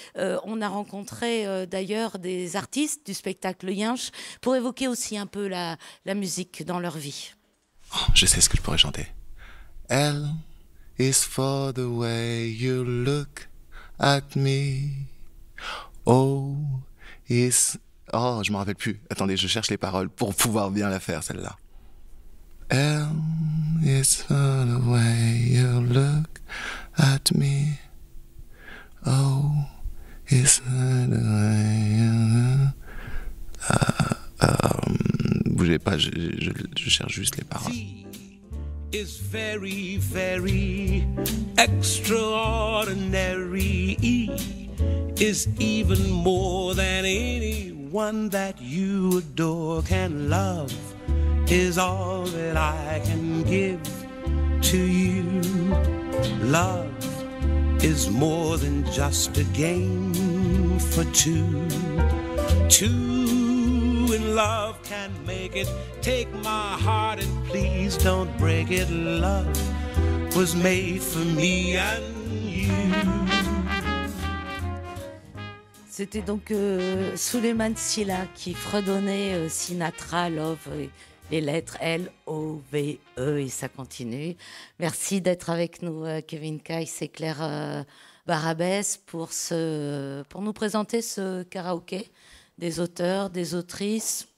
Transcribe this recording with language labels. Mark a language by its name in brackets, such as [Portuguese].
[French] On a rencontré d'ailleurs des artistes du spectacle Yinche pour évoquer aussi un peu la musique dans leur vie. Oh, je sais ce que je pourrais chanter. [English] L is for the way you look at me. [French] O is... Oh, je me rappelle plus. Attendez, je cherche les paroles pour pouvoir bien la faire, celle-là. [English] L is for the way you look at me. O is for the way you look... [French] bougez pas, je cherche juste les paroles. [English] Is very, very extraordinary. E is even more than anyone that you adore can love. Is all that I can give to you. Love is more than just a game for two. Two in love can make it. Take my heart and please don't break it. Love was made for me and you. [French] C'était donc Souleymane Sylla qui fredonnait Sinatra, Love, les lettres L-O-V-E, et ça continue. Merci d'être avec nous, Kevin Kayce et Claire Barabès, pour nous présenter ce karaoké des auteurs, des autrices.